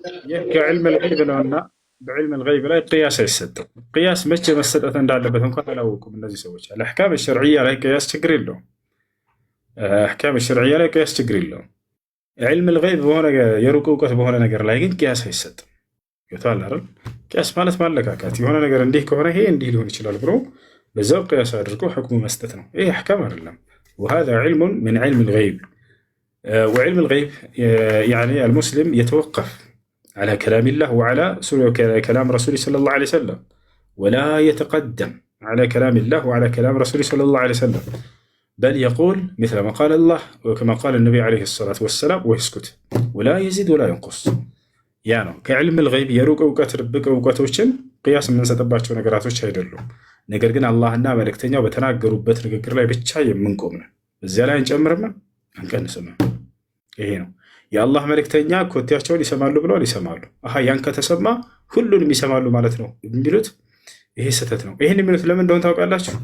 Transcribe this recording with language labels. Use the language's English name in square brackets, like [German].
[Amharic] ይህ ከዕልም ልገይብ ነውና በዕልም ልገይብ ላይ ቅያስ አይሰጥም። ቅያስ መቼ መሰጠት እንዳለበት እንኳን አላወቁም እነዚህ ሰዎች። አልአሕካም ሸርዕያ ላይ ቅያስ ችግር የለውም። አሕካም ሸርዕያ ላይ ቅያስ ችግር የለውም። ዕልም ልገይብ በሆነ የሩቅ እውቀት በሆነ ነገር ላይ ግን ቅያስ አይሰጥም። ይታል አይደል? ቅያስ ማለት ማለካካት፣ የሆነ ነገር እንዲህ ከሆነ ይሄ እንዲህ ሊሆን ይችላል ብሎ በዛው ቅያስ አድርጎ ሕክሙ መስጠት ነው። ይሄ አሕካም አይደለም። [Arabic] وهذا علم من علم الغيب. وعلم الغيب يعني المسلم يتوقف على كلام الله وعلى كلام رسوله صلى الله عليه وسلم، ولا يتقدم على كلام الله وعلى كلام رسوله صلى الله عليه وسلم، بل يقول مثل ما قال الله وكما قال النبي عليه الصلاة والسلام ويسكت ولا يزيد ولا ينقص. يعني كعلم الغيب يروق أوقات ربك أوقاتوችን [Amharic] ቅያስ የምንሰጥባቸው ነገራቶች አይደሉም። ነገር ግን አላህና መልእክተኛው በተናገሩበት ንግግር ላይ ብቻ የምንቆም ነው። እዚያ ላይ አንጨምርም አንቀንስም። ይሄ ነው የአላህ መልእክተኛ ኮቴያቸውን ይሰማሉ ብለዋል፣ ይሰማሉ። ያን ከተሰማ ሁሉንም ይሰማሉ ማለት ነው የሚሉት ይሄ ስህተት ነው። ይህን የሚሉት ለምን እንደሆነ ታውቃላችሁ?